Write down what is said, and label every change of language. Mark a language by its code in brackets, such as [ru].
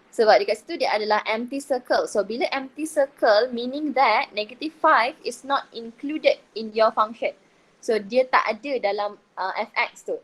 [ms] Sebab dekat situ dia adalah empty circle. [en] So [ms] bila [en] empty circle, meaning that -5 is not included in your function. [ms] So dia tak ada dalam fx tu.